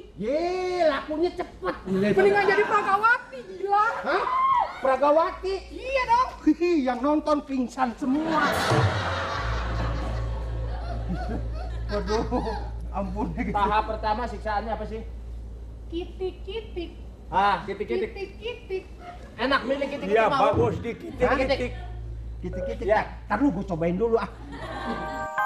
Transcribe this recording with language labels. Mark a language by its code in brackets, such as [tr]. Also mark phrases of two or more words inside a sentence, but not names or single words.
[id] Ye, lakunya cepet. Mendingan jadi Pragawati, gila. Hah? Pragawati? Iya dong. Yang nonton pingsan semua. Aduh, ampun. Tahap pertama siksaannya apa sih? Kitik-kitik. Ah, kitik-kitik. Kitik-kitik. Enak milih kitik-kitik Iya mau. bagus di kitik-kitik. Kitik-kitik. Ya. Ntar lu gue cobain dulu ah.